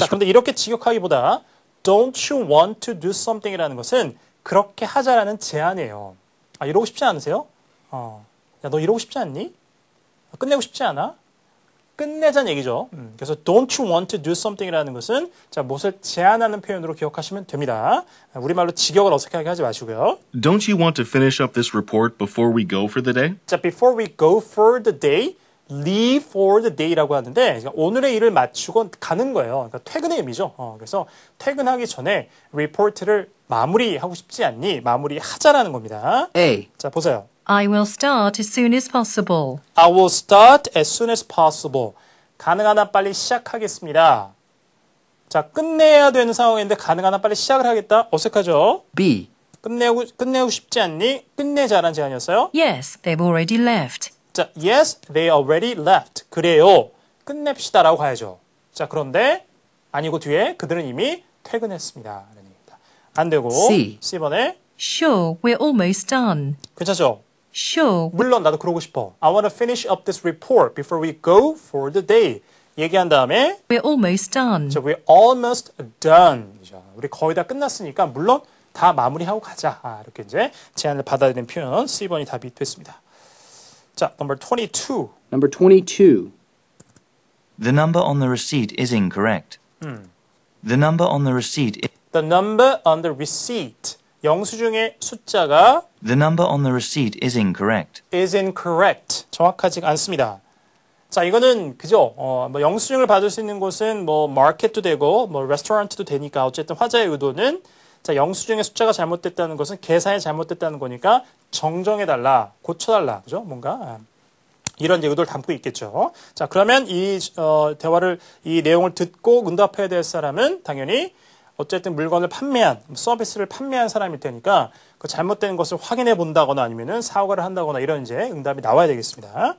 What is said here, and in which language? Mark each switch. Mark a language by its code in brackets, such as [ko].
[ko] 자, 그런데 이렇게 직역하기보다 [en] don't you want to do something [ko] 이라는 것은 그렇게 하자라는 제안이에요. 아, 이러고 싶지 않으세요? 야, 너 이러고 싶지 않니? 끝내고 싶지 않아? 끝내자는 얘기죠. 그래서 [en] don't you want to do something [ko] 이라는 것은 자, 무엇을 제안하는 표현으로 기억하시면 됩니다. 우리말로 직역을 어색하게 하지 마시고요. [en] Don't you want to finish up this report before we go for the day? [ko] 자, [en] before we go for the day, [ko] leave for the day라고 하는데 그러니까 오늘의 일을 마치고 가는 거예요. 그러니까 퇴근의 의미죠. 그래서 퇴근하기 전에 리포트를 마무리하고 싶지 않니? 마무리하자라는 겁니다. [en] A. [ko] 자, 보세요. [en] I will start as soon as possible. I will start as soon as possible. [ko] 가능한 한 빨리 시작하겠습니다. 자, 끝내야 되는 상황인데 가능한 한 빨리 시작을 하겠다? 어색하죠? [en] B. [ko] 끝내고 싶지 않니? 끝내자라는 제안이었어요. [en] Yes, they've already left. [ko] 자, [en] yes, they already left. [ko] 그래요. 끝냅시다라고 가야죠. 자, 그런데 아니고 뒤에 그들은 이미 퇴근했습니다. 라는 얘기입니다. 안 되고 [en] C. [ko] C번에 [en] Sure, we're almost done. [ko] 괜찮죠? [en] Sure, [ko] 물론 나도 그러고 싶어. [en] I want to finish up this report before we go for the day. [ko] 얘기한 다음에 [en] we're almost done. 자, we're almost done. [ko] 우리 거의 다 끝났으니까 물론 다 마무리하고 가자. 이렇게 이제 제안을 받아들이는 표현 C번이 답이 됐습니다. [en] 자, number 22. Number 22. The number on the receipt is incorrect. The number on the receipt The number on the receipt. [ko] 영수증의 숫자가 [en] The number on the receipt is incorrect. is incorrect. [ko] 정확하지 않습니다. 자, 이거는 그죠? 뭐 영수증을 받을 수 있는 곳은 뭐 마켓도 되고 뭐 레스토랑도 되니까 어쨌든 화자의 의도는 자, 영수증의 숫자가 잘못됐다는 것은 계산이 잘못됐다는 거니까 정정해달라, 고쳐달라, 그죠? 뭔가 이런 의도를 담고 있겠죠. 자, 그러면 이 대화를 이 내용을 듣고 응답해야 될 사람은 당연히 어쨌든 물건을 판매한 서비스를 판매한 사람일 테니까 그 잘못된 것을 확인해 본다거나 아니면은 사과를 한다거나 이런 이제 응답이 나와야 되겠습니다.